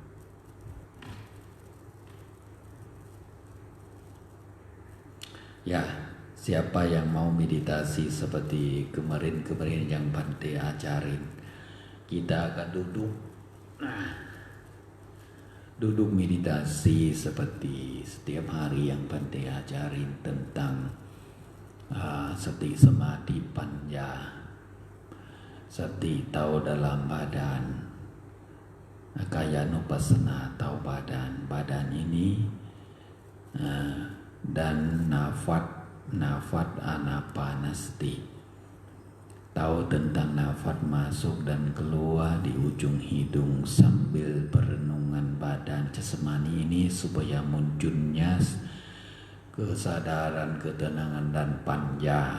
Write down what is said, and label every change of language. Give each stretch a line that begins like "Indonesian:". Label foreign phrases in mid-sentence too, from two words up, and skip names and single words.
Indonesian: Ya, siapa yang mau meditasi seperti kemarin-kemarin yang Bante ajarin, kita akan duduk meditasi seperti setiap hari yang Bante ajarin tentang
Pali: sati samadhi panya,
Indonesian: sati tahu dalam badan, kayanupassana tahu badan ini, dan nafas anapanasati, tahu tentang nafas masuk dan keluar di ujung hidung sambil perenungan badan jasmani ini, supaya munculnya kesadaran, ketenangan dan panya.